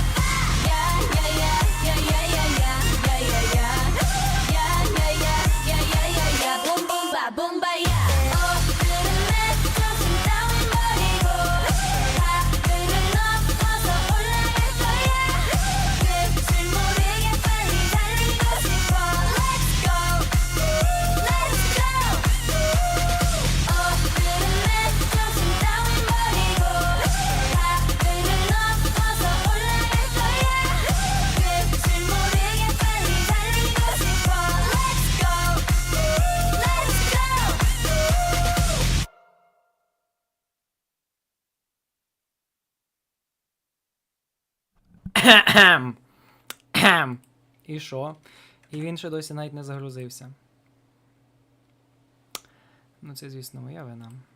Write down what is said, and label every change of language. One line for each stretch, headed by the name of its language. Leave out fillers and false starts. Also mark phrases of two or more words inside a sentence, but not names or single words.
Korean: 야야야야야야야야야 야야야야야야야 붐붐바 붐바야 오늘은 내 정신 따윈 버리고 하늘을 넘어서 올라갈 거야 끝을 모르게 빨리 달리고 싶어
English: Let's go Let's go
Korean: 오늘은 내 정신 따윈 버리고 하늘을 넘어서 올라갈 거야 끝을 모르게 빨리 달리고 싶어
English: Let's go Let's go
Ukrainian: І що? І він ще досі навіть не загрузився. Ну, це, звісно, моя вина.